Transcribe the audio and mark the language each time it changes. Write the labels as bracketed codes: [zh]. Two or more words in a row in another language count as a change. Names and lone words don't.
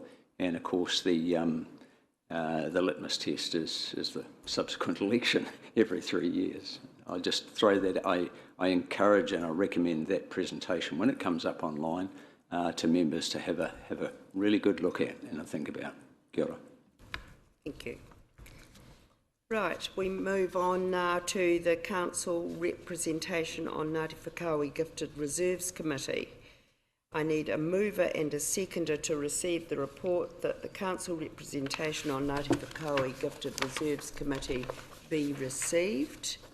[en] And of course the litmus test is the subsequent election every 3 years. I just throw that, I encourage and I recommend that presentation when it comes up online to members to have a really good look at and a think about. [mi] Kia ora. [en] Thank you. Right, we move on now to the Council representation on Ngāti Whakaui Gifted Reserves Committee. I need a mover and a seconder to receive the report that the Council representation on Ngāti Whakaui Gifted Reserves Committee be received.